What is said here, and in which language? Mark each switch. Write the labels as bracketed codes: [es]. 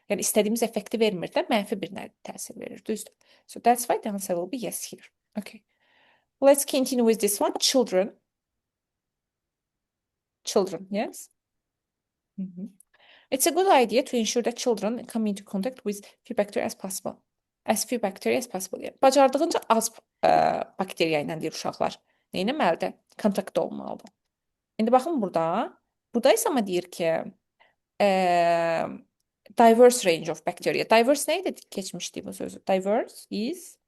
[az] Yəni, istədiyimiz effekti vermir də, mənfi bir təsir verir, düzdür? [en] So, that's why the answer will be yes here. Okay. Let's continue with this one. Children. Children, yes? Mhm. It's a good idea to ensure that children come into contact with few bacteria as possible. As few bacteria as possible. [az] Yəni, bacardığınca az bakteriya ilə deyir uşaqlar. Neynəməlidir? Kontaktda olmalıdır. İndi baxın burada. Burada isə amma deyir ki, [en] diverse range of bacteria. [az] Diverse nə idi keçmişdi bu sözü? [en] Diverse is